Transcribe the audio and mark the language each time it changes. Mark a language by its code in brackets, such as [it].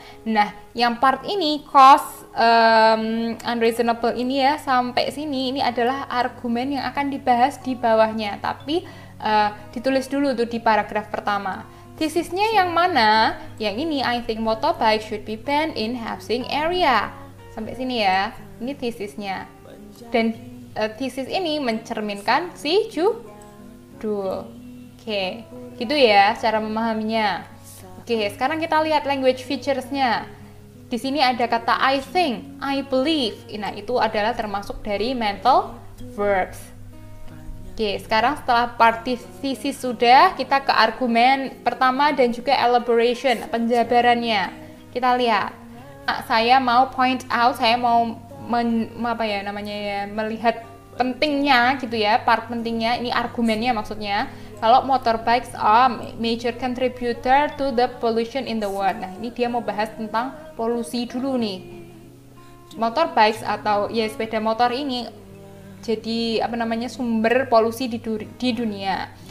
[id] Nah, yang part ini cause unreasonable ini ya, sampai sini ini adalah argumen yang akan dibahas di bawahnya, tapi ditulis dulu tuh di paragraf pertama. Tesisnya yang mana? Yang ini, [en] I think motorbike should be banned in housing area. [id] Sampai sini ya, ini tesisnya. Dan tesis ini mencerminkan si judul. Oke, gitu ya cara memahaminya. Oke, sekarang kita lihat language features-nya. Di sini ada kata [en] I think, I believe. [id] Nah, itu adalah termasuk dari mental verbs. Oke, sekarang setelah part thesis sudah, kita ke argumen pertama dan juga elaboration, penjabarannya. Kita lihat. Saya mau point out, saya mau melihat pentingnya gitu ya, part pentingnya, ini argumennya maksudnya. Kalau [en] motorbikes are major contributor to the pollution in the world. [id] Nah, ini dia mau bahas tentang polusi dulu nih. Motorbikes atau ya sepeda motor ini jadi sumber polusi di dunia.